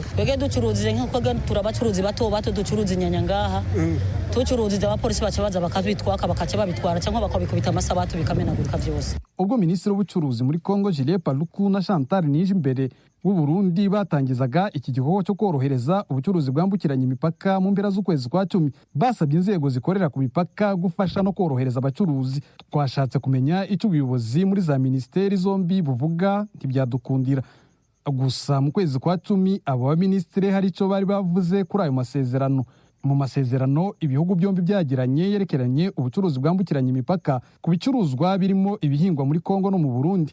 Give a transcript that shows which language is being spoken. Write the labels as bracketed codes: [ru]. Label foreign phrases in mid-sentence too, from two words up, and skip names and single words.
[rn] Twege ducuruzije nk'uko turabacuruzi bato ducuruza inyanya ngaha tucuruziza abapolisi baca baza bakabitwaka bakaca babitwara cyangwa bakabikubita amasabatu bikamenagurika vyose. [rw] Ubwo Minisitiri w'Ubucuruzi muri Kongo Julien Paluku na Chantal Nijimbere w'u Burundi batangizaga iki gikorwa cyo korohereza ubucuruzi bwambukiranya imipaka mu mpera z'ukwezi kwa 10 basabye inzego zikorera ku mipaka gufasha no korohereza abacuruzi. Twashatse kumenya icyo ubuyobozi muri za ministeri zombi buvuga ntibyadukundira. Gusa mu kwezi kwa 10 abo baminisitiri hari icyo bari bavuze kuri ayo masezerano. Mu masezerano ibihugu byombi byagiranye yerekeranye ubucuruzi bwambukiranya imipaka ku bicuruzwa birimo ibihingwa muri Kongo no mu Burundi.